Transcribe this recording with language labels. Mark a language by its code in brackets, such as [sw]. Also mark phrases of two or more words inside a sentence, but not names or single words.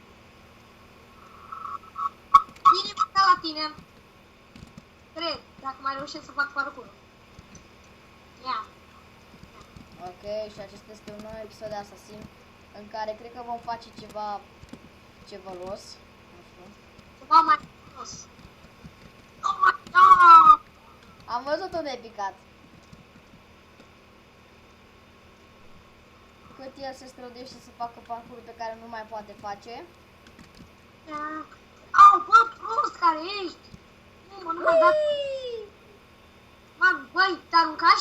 [ro] Bine plecat la tine! Cred, dacă mai reușesc să fac parcurs. Ia! Ok, și acesta este un nou episod de Assassin în care cred că vom face ceva vălos. Nu știu. Ceva mai frumos! [en] Oh my god! [ro] Am văzut unde ai picat. Cât el se străduiește să facă parcurul pe care nu mai poate face. Au, bă, prost care ești! Nu mă, nu m-a dat... Mami, băi, te aruncași?